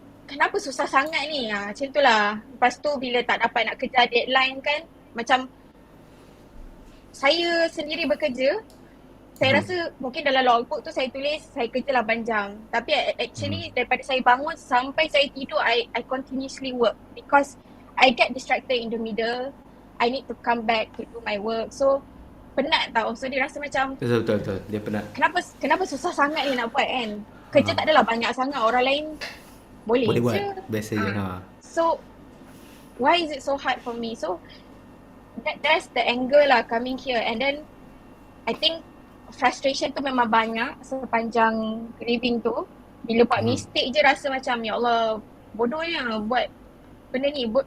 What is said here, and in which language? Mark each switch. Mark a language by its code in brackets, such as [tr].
[ms] Kenapa susah sangat ni? Macam tu lah. Lepas tu bila tak dapat nak kejar deadline kan, macam saya sendiri bekerja, saya rasa mungkin dalam logbook tu saya tulis saya kerja 8 jam. Tapi actually daripada saya bangun sampai saya tidur, [en] I continuously work because I get distracted in the middle. I need to come back to do my work. [ms] So penat tau. So dia rasa macam Betul. Dia penat. Kenapa susah sangat ni nak buat kan? Kerja tak adalah banyak sangat. Orang lain boleh je buat. Biasa je. [en] So why is it so hard for me? So that's the anger lah coming here. And then I think frustration [ms] tu memang banyak sepanjang [en] grieving tu. [ms] Bila buat mistake je rasa macam, ya Allah, bodohnya buat benda ni.